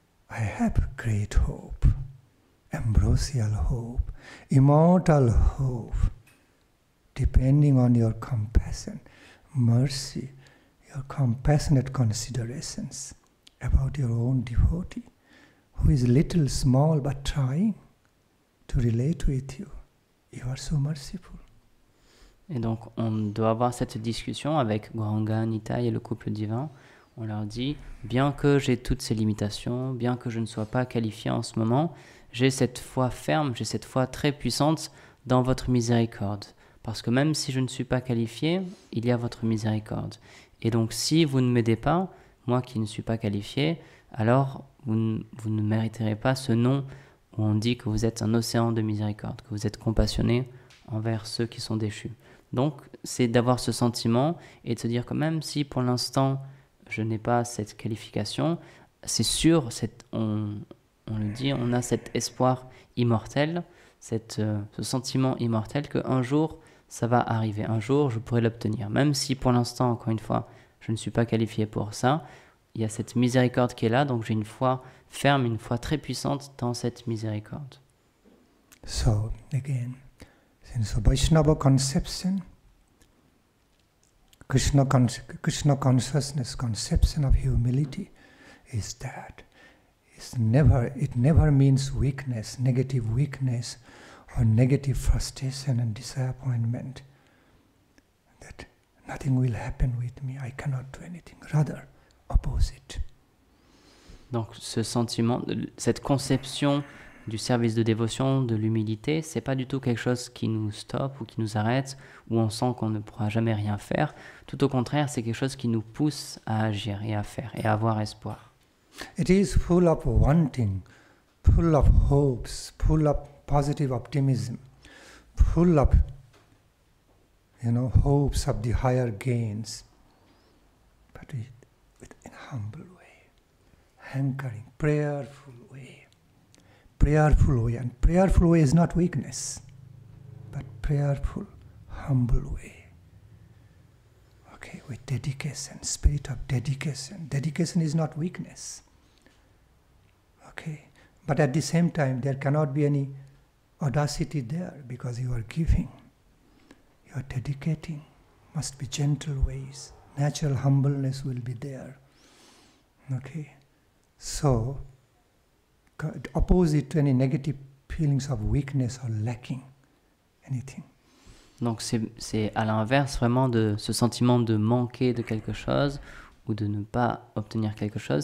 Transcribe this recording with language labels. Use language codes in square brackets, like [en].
[en] I have great hope, ambrosial hope, immortal hope, depending on your compassion, mercy, your compassionate considerations about your own devotee, who is little, small, but trying to relate with you. You are so merciful. [fr] Et donc, on doit avoir cette discussion avec Gauranga, Nitai et le couple divin. On leur dit, bien que j'ai toutes ces limitations, bien que je ne sois pas qualifié en ce moment, j'ai cette foi ferme, j'ai cette foi très puissante dans votre miséricorde. Parce que même si je ne suis pas qualifié, il y a votre miséricorde. Et donc, si vous ne m'aidez pas, moi qui ne suis pas qualifié, alors vous ne mériterez pas ce nom où on dit que vous êtes un océan de miséricorde, que vous êtes compassionné envers ceux qui sont déchus. Donc, c'est d'avoir ce sentiment et de se dire que même si pour l'instant, je n'ai pas cette qualification, c'est sûr, on le dit, on a cet espoir immortel, ce sentiment immortel qu'un jour, ça va arriver. Un jour, je pourrai l'obtenir. Même si pour l'instant, encore une fois, je ne suis pas qualifié pour ça, il y a cette miséricorde qui est là, donc j'ai une foi ferme, une foi très puissante dans cette miséricorde. [en] So, again, since Vaishnava conception, Krishna consciousness conception of humility is that it never means weakness, negative weakness, or negative frustration and disappointment, that nothing will happen with me, I cannot do anything. Rather, opposite. [fr] Donc ce sentiment, cette conception du service de dévotion, de l'humilité, c'est pas du tout quelque chose qui nous stoppe ou qui nous arrête, où on sent qu'on ne pourra jamais rien faire. Tout au contraire, c'est quelque chose qui nous pousse à agir et à faire et à avoir espoir. [en] It is full of wanting, full of hopes, full of positive optimism, full of, hopes of the higher gains, but in a humble way, hankering, prayerful way. And prayerful way is not weakness, but prayerful, humble way. Okay, with dedication, spirit of dedication. Dedication is not weakness. Okay, but at the same time, there cannot be any audacity there because you are giving, you are dedicating. Must be gentle ways. Natural humbleness will be there. Okay, so opposite to any negative feelings of weakness or lacking anything. [fr] Donc c'est à l'inverse vraiment de ce sentiment de manquer de quelque chose ou de ne pas obtenir quelque chose.